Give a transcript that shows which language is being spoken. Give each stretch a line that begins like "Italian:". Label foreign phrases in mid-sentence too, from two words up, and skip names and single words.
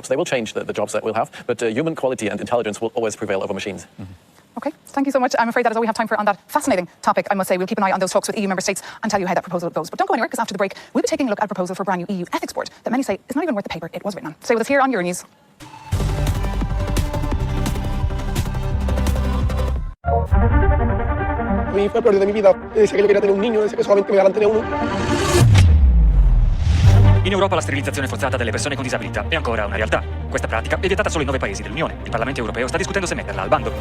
English: They will change the jobs that we'll have, but human quality and intelligence will always prevail over machines. Okay, thank you so much. I'm afraid that is all we have time for on that fascinating topic. I must say, we'll keep an eye on those talks with EU member states and tell you how that proposal goes. But don't go anywhere, because after the break, we'll be taking a look at a proposal for a brand new EU ethics board that many say is not even worth the paper it was written on. Stay with us here on Euronews.
Spanish: A mí fue el peor de mi vida. Yo decía que yo quería tener un niño, decía que solamente me daban tener uno.
Italian: In Europa la sterilizzazione forzata delle persone con disabilità è ancora una realtà. Questa pratica è vietata solo in 9 paesi dell'Unione. Il Parlamento europeo sta discutendo se metterla al bando.